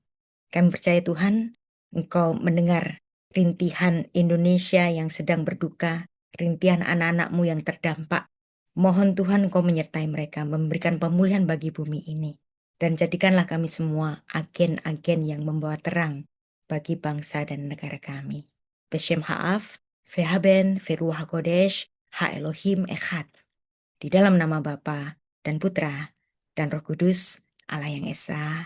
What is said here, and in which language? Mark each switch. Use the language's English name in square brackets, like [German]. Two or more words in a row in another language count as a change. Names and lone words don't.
[Indonesian] Kami percaya Tuhan, Engkau mendengar rintihan Indonesia yang sedang berduka, rintihan anak-anak-Mu yang terdampak. Mohon Tuhan Engkau menyertai mereka, memberikan pemulihan bagi bumi ini. Dan jadikanlah kami semua agen-agen yang membawa terang bagi bangsa dan negara kami. [Hebrew] בשם האב והבן ורוח הקודש האלהים אחד. [Indonesian] Di dalam nama Bapa dan Putra dan Roh Kudus, Allah yang Esa.